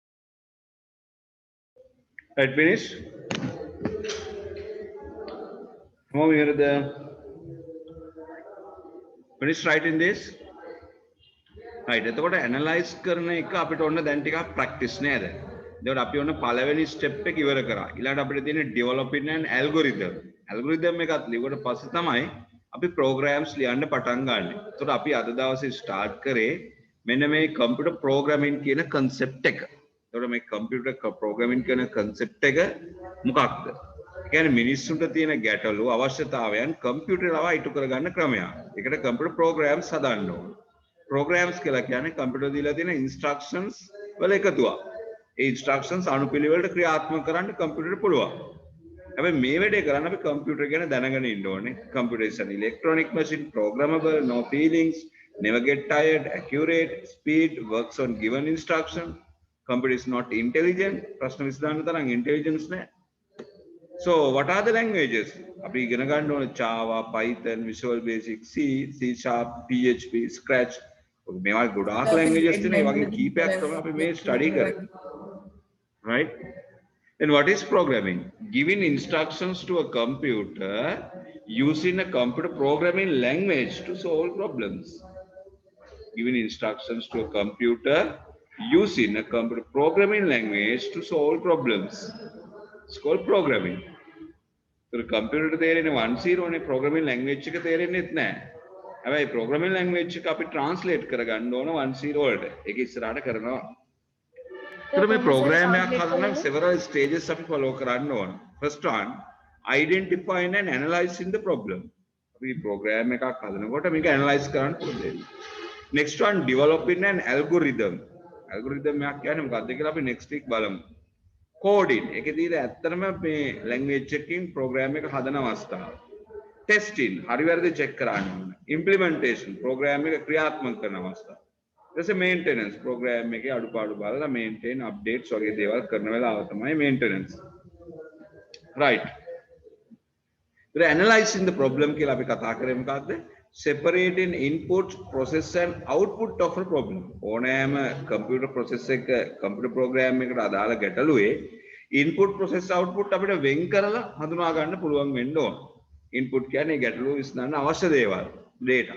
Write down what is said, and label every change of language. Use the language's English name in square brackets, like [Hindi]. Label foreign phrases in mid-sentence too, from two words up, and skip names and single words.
[English] Right, finish. Come over here. Finish writing this. Right. [Sinhala] එතකොට analyze කරන එක අපිට ඔන්න දැන් ටිකක් practice නේද? එතකොට අපි ඔන්න පළවෙනි step එක ඉවර කරා. ඊළඟට අපිට තියෙන [English] developing an algorithm. [Sinhala] Algorithm එකත් ලියුවට පස්සේ තමයි අපි programs ලියන්න පටන් ගන්න. එතකොට අපි අද දවසේ start කරේ මෙන්න මේ [English] computer programming [Sinhala] කියන concept එක. එතකොට මේ [English] computer programming [Sinhala] කියන concept එක මොකක්ද? ඒ කියන්නේ මිනිස්සුන්ට තියෙන ගැටලු අවශ්‍යතාවයන් computer ලවා ඉටු කරගන්න ක්‍රමයක්. ඒකට [English] computer programs [Sinhala] හදන්න ඕන. Programs කියලා කියන්නේ computer දීලා තියෙන instructions වල එකතුවක්. ඒ instructions අනුපිළිවෙලට ක්‍රියාත්මක කරන්න computer පුළුවන්. හැබැයි මේ වැඩේ කරන්න අපි computer ගැන දැනගෙන ඉන්න ඕනේ. [English] Computer is an electronic machine, programmable, no feelings, never get tired, accurate, speed, works on given instruction. Computer is not intelligent. [Sinhala] ප්‍රශ්න විසඳන්න තරම් intelligence නෑ. [English] So what are the languages? [Sinhala] අපි ඉගෙන ගන්න ඕනේ Java, Python, Visual Basic, C, C Sharp, PHP, Scratch. මේවා ගොඩාක් languages තියෙනවා. ඒ වගේ කීපයක් තමයි අපි මේ study කරන්නේ. [English] Right? Then what is programming? Giving instructions to a computer using a computer programming language to solve problems. Giving instructions to a computer using a computer programming language to solve problems. It's called programming. So the computer [Sinhala] තේරෙන්නේ 1.0 නේ [English] programming language [Sinhala] එක තේරෙන්නේත් නැහැ. හැබැයි [English] programming language [Sinhala] එක අපි translate කරගන්න ඕන 1.0 වලට. ඒක ඉස්සරහට කරනවා. So මේ program එකක් හදන්න [English] several stages [Sinhala] අපි follow කරන්න ඕන. [English] First one, identifying and analyzing the problem. [Sinhala] අපි program එකක් හදනකොට මේක analyze කරන්න පුළුවන්. [English] Next one, developing an algorithm. [Sinhala] Algorithm එකක් කියන්නේ මොකක්ද කියලා අපි [English] next week [Sinhala] බලමු. Coding. ඒකේදී ඇත්තටම මේ language එකකින් program එක හදන අවස්ථාව. Testing. හරි වැරදි check කරන්න ඕන. Implementation. program එක ක්‍රියාත්මක කරන අවස්ථාව. ඊට පස්සේ maintenance. program එකේ අඩුපාඩු බලලා [English] maintain updates [Sinhala] වගේ දේවල් කරන වෙලාව තමයි maintenance. [English] Right. The analyzing the problem [Sinhala] කියලා අපි කතා කරේ මොකක්ද? [English] Separating input, process and output of a problem. [Sinhala] ඕනෑම [English] computer process [Sinhala] එක [English] computer program [Sinhala] එකට අදාළ ගැටලුවේ [English] input, process, output [Sinhala] අපිට වෙන් කරලා හඳුනා ගන්න පුළුවන් වෙන්න ඕන. input කියන්නේ ගැටලුව විසඳන්න අවශ්‍ය දේවල්, data.